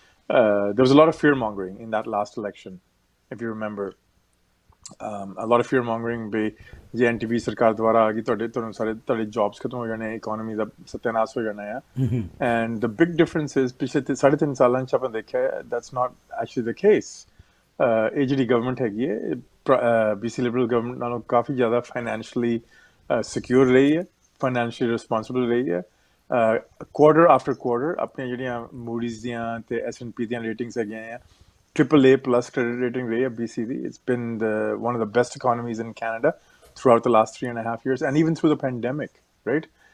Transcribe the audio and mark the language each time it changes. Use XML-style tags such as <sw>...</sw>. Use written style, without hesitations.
<en>There was a lot of fear mongering in that last election, if you remember. A lot of fear mongering</en> <pa>ਬਈ ਜੇ NDP ਸਰਕਾਰ ਦੁਆਰਾ ਆ ਗਈ ਤੁਹਾਨੂੰ ਸਾਰੇ ਤੁਹਾਡੇ ਜੌਬਸ ਖਤਮ ਹੋ ਜਾਣੇ, ਇਕੋਨਮੀ ਦਾ ਸਤਿਆਨਾਸ਼ ਹੋ ਜਾਣਾ ਆ।</pa> <en>and the big difference is</en> <pa>ਪਿਛਲੇ 3.5 ਸਾਲਾਂ 'ਚ ਆਪਾਂ ਦੇਖਿਆ</pa> <en>That's not actually the case.</en> <pa>ਇਹ ਜਿਹੜੀ ਗਵਰਨਮੈਂਟ ਹੈਗੀ ਹੈ BC ਲਿਬਰਲ ਗਵਰਨਮੈਂਟ ਨਾਲੋਂ ਕਾਫੀ ਜ਼ਿਆਦਾ ਫਾਈਨੈਂਸ਼ੀਅਲੀ ਸਿਕਿਉਰ ਰਹੀ ਹੈ, ਫਾਈਨੈਂਸ਼ੀਅਲੀ ਰਿਸਪੌਂਸਿਬਲ ਰਹੀ ਹੈ। ਕੁਆਰਟਰ ਆਫਟਰ ਕੁਆਰਟਰ ਆਪਣੀਆਂ ਜਿਹੜੀਆਂ ਮੂਡੀਜ਼ ਦੀਆਂ ਅਤੇ S&P ਦੀਆਂ ਰੇਟਿੰਗਸ ਹੈਗੀਆਂ ਆ,</pa> <en>AAA+ credit rating</en> <pa>rahi hai BC di.</pa> <en>It's been one of the best economies in Canada throughout the last 3.5 years, and even through the pandemic, right?</en>